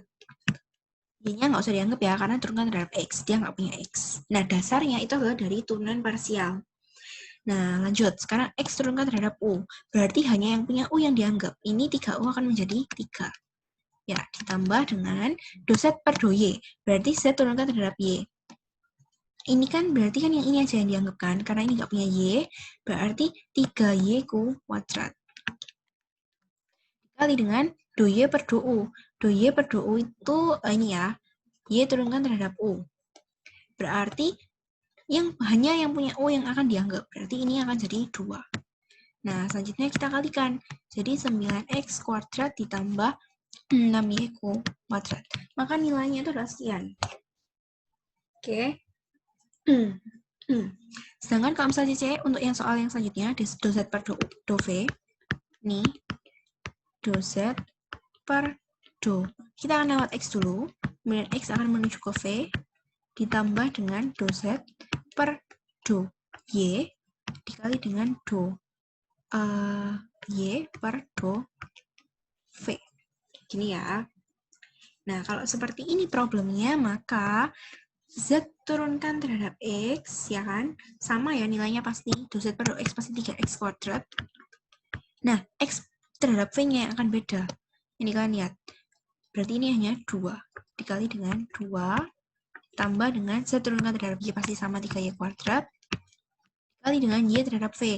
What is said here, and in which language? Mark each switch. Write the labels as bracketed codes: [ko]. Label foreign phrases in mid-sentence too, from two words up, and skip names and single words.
[id] Y-nya nggak usah dianggap ya, karena turunkan terhadap X. Dia nggak punya X. Nah, dasarnya itu adalah dari turunan parsial. Nah, lanjut. Sekarang X turunkan terhadap U. Berarti hanya yang punya U yang dianggap. Ini 3U akan menjadi 3. Ya, ditambah dengan do Z per do Y. Berarti Z turunkan terhadap Y. Ini kan berarti kan yang ini aja yang dianggap kan. Karena ini nggak punya Y, berarti 3Y kuadrat. Dikali dengan do Y per do U. Do Y per do U itu ini ya. Y turunkan terhadap U. Berarti hanya yang punya O yang akan dianggap. Berarti ini akan jadi 2. Nah, selanjutnya kita kalikan. Jadi 9x kuadrat ditambah 6y kuadrat. Maka nilainya itu adalah sekian. Oke. Sedangkan kalau misalnya C, untuk yang soal yang selanjutnya, do Z per do V, ini do Z per do. Kita akan lewat X dulu, kemudian X akan menuju ke V, ditambah dengan do Z per do Y, dikali dengan do Y per do V. Gini ya. Nah, kalau seperti ini problemnya, maka Z turunkan terhadap X, ya kan? Sama ya nilainya pasti, do Z per do X pasti 3X kuadrat. Nah, X terhadap V-nya yang akan beda. Ini kalian lihat. Berarti ini hanya 2. Dikali dengan 2, tambah dengan Z turunkan terhadap Y pasti sama 3Y kuadrat. Dikali dengan Y terhadap V.